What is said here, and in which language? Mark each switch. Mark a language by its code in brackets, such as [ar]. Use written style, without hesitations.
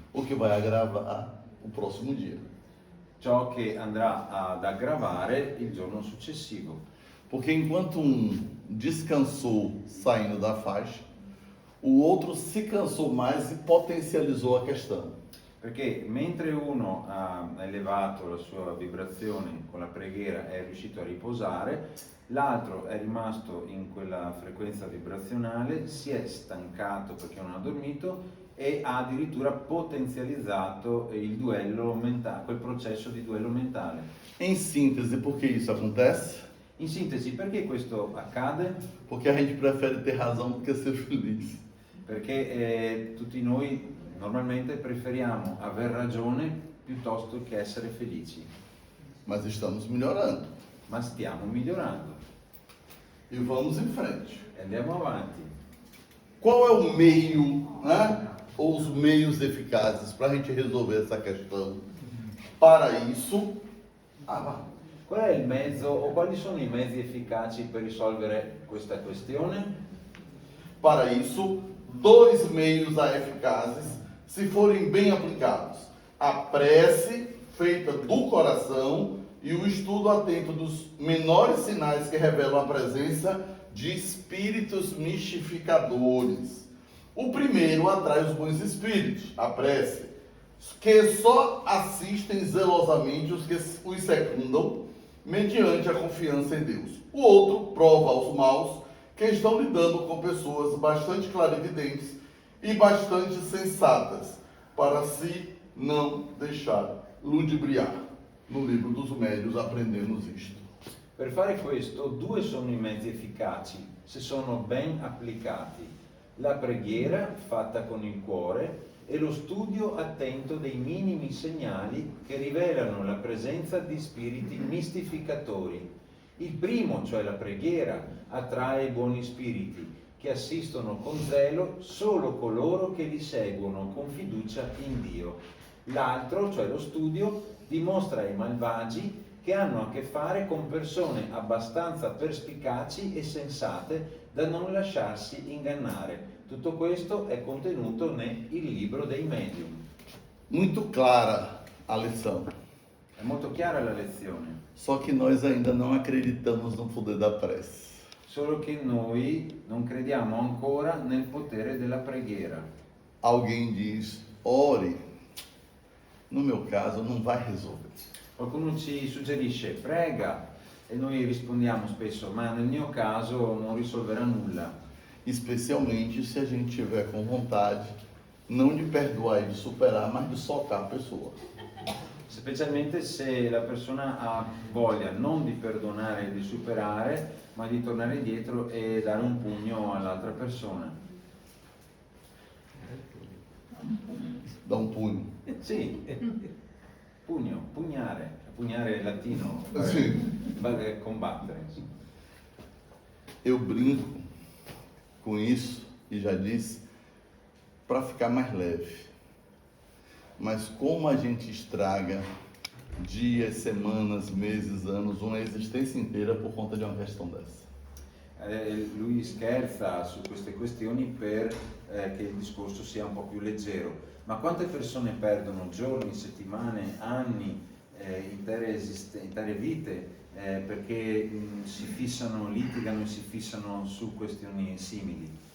[pt] O que vai agravar o próximo dia. [it] Ciò che andrà ad aggravare il giorno successivo. [pt] Porque enquanto um descansou saindo da faixa, o outro se cansou mais e potencializou a questão. [it] Perché mentre uno ha elevato la sua vibrazione con la preghiera e è riuscito a riposare, l'altro è rimasto in quella frequenza vibrazionale, si è stancato perché non ha dormito e ha addirittura potenzializzato il duello mentale, quel processo di duello mentale. [pt] Em síntese, por que isso acontece? [it] In sintesi, perché questo accade? [pt] Porque a gente prefere ter razão do que ser feliz. [it] Perché tutti noi normalmente preferiamo aver ragione piuttosto che essere felici, [pt] Mas estamos melhorando. [it] ma stiamo migliorando [pt] E vamos em frente. [it] e andiamo avanti. [pt] Qual é o meio, né? Ou os meios eficazes para a gente resolver essa questão? Para isso, [it] Qual è il mezzo o quali sono i mezzi efficaci per risolvere questa questione? [pt] para isso, dois meios eficazes, se forem bem aplicados: a prece feita do coração e o estudo atento dos menores sinais que revelam a presença de espíritos mistificadores. O primeiro atrai os bons espíritos, a prece, que só assistem zelosamente os que os secundam mediante a confiança em Deus. O outro prova aos maus que estão lidando com pessoas bastante clarividentes e bastante sensatas, para se não deixar ludibriar. No livro dos médios aprendemos isto. [it] Per fare questo, due sono i mezzi efficaci, se sono ben applicati: la preghiera fatta con il cuore e lo studio attento dei minimi segnali che rivelano la presenza di spiriti mistificatori. Il primo, cioè la preghiera, attrae i buoni spiriti che assistono con zelo solo coloro che li seguono con fiducia in Dio. L'altro, cioè lo studio, dimostra ai malvagi che hanno a che fare con persone abbastanza perspicaci e sensate da non lasciarsi ingannare. Tutto questo è contenuto nel libro dei medium. [pt] Muito clara a lição. [it] È molto chiara la lezione, [pt] Só que nós ainda não acreditamos no poder da prece. [it] solo che noi non crediamo ancora nel potere della preghiera. [pt] Alguém diz, ore. No meu caso, não vai resolver. [it] Qualcuno ci suggerisce prega e noi rispondiamo spesso ma nel mio caso non risolverà nulla. [pt] Especialmente se a gente tiver com vontade, não de perdoar e de superar, mas de socar a pessoa. [it] Specialmente se la persona ha voglia non di perdonare e di superare, ma di tornare indietro e dare un pugno all'altra persona. [pt] Dá um punho. [it] Sì, pugno, pugnare, pugnare è latino, Sì. combattere. [pt] Eu brinco com isso, e já disse, para ficar mais leve. Mas como a gente estraga dias, semanas, meses, anos, uma existência inteira por conta de uma questão dessa. [it] Lui scherza su queste questioni per che il discorso sia un po' più leggero, ma quante persone perdono giorni, settimane, anni, intere vite perché si fissano, litigano e si fissano su questioni simili.